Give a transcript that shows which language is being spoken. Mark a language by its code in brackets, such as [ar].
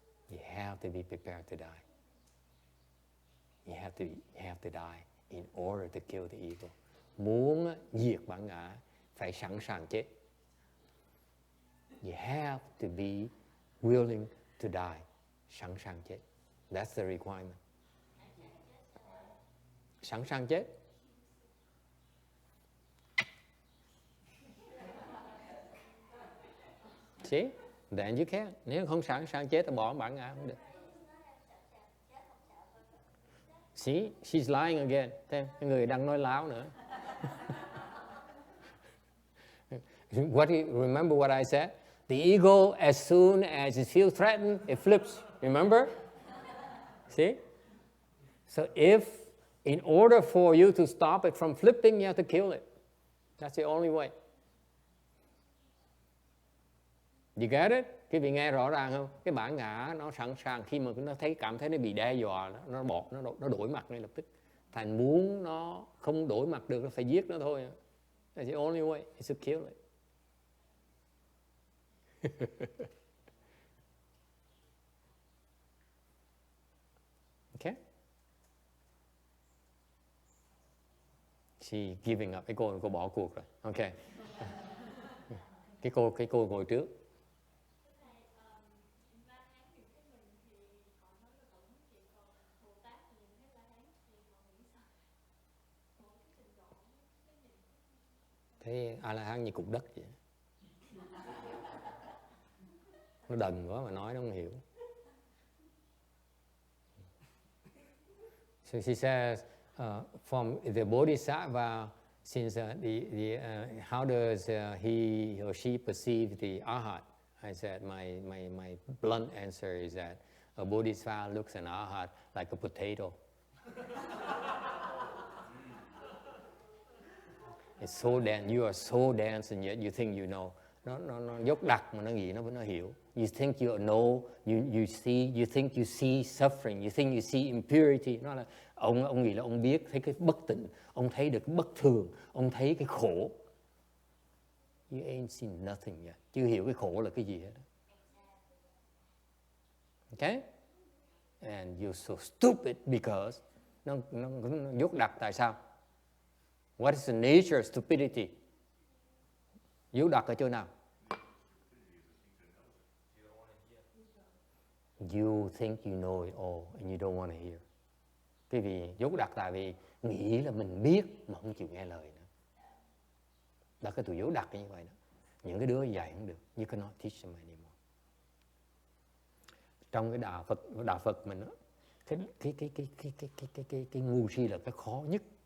[en] You have to be prepared to die. You have to die in order to kill the ego. [vi] Muốn diệt bản ngã phải sẵn sàng chết. [en] You have to be willing to die. [vi] Sẵn sàng chết. [en] That's the requirement. [vi] Sẵn sàng chết. [en] See? Then you can. [vi] Nếu không sẵn sàng chết thì bỏ bản ngã không được. [en] See? She's lying again. [vi] Thêm, cái người đang nói láo nữa. [en] Remember what I said? The ego, as soon as it feels threatened, it flips. Remember? See? So in order for you to stop it from flipping, you have to kill it. That's the only way. You get it? [vi] Quý vị nghe rõ ràng không? Cái bản ngã nó sẵn sàng khi mà nó cảm thấy nó bị đe dọa, nó đổi mặt ngay lập tức. Thành muốn nó không đổi mặt được, nó phải giết nó thôi. [en] That's the only way is to kill it. Okay? She giving up. [vi] Cái cô bỏ cuộc rồi. Okay. Cái cô ngồi trước. Thấy A-la-hán như cục đất vậy. Nó đần quá mà nói nó không hiểu. [en] So she says, from the Bodhisattva, since how does he or she perceive the Arhat? I said my blunt answer is that a Bodhisattva looks at an Arhat like a potato. It's so dense. You are so dense, and yet you think you know. [vi] Nó dốt đặc mà nó nghĩ nó hiểu. [en] You think you know. You think you see suffering. You think you see impurity. [vi] Nó là ông nghĩ là ông biết, thấy cái bất tịnh, ông thấy được cái bất thường, ông thấy cái khổ. [en] You ain't seen nothing yet. [vi] Chưa hiểu cái khổ là cái gì hết. [en] Okay? And you're so stupid because [vi] nó dốt đặc tại sao? [en] What is the nature of stupidity? [vi] Dốt đặc ở chỗ nào? [en] You think you know it all and you don't want to hear. [vi] Cái vì dốt đặc tại vì nghĩ là mình biết mà không chịu nghe lời nữa. Đó cái tụi dốt đặc như vậy đó. Những cái đứa dạy không được. [en] You cannot teach them anymore. [vi] trong cái đạo Phật mình đó, cái ngu si là cái khó nhất.